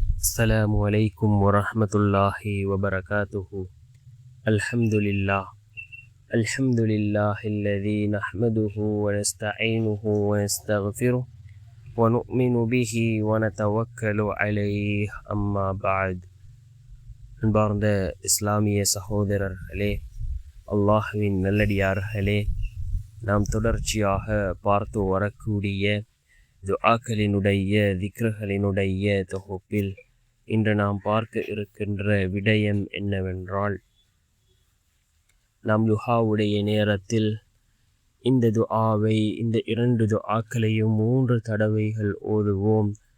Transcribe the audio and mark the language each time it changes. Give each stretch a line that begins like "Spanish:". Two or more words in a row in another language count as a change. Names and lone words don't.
Arabic: السلام عليكم ورحمة الله وبركاته. الحمد لله الذي نحمده ونستعينه ونستغفره ونؤمن به ونتوكل عليه. أما بعد.
Tamil: அன்பார்ந்த இஸ்லாமிய சகோதரர்களே, அல்லாஹ்வின் நல்லடியார்களே, நாம் தொடர்ச்சியாக பார்த்து வரக்கூடிய துஆக்களினுடைய திக்ருகளினுடைய தொகுப்பில் இன்று நாம் பார்க்க இருக்கின்ற விடயம் என்னவென்றால், நாம் துஆவுடைய நேரத்தில் இந்த துஆவை, இந்த 2 துஆக்களையும் 3 தடவைகள் ஓதுவோம்.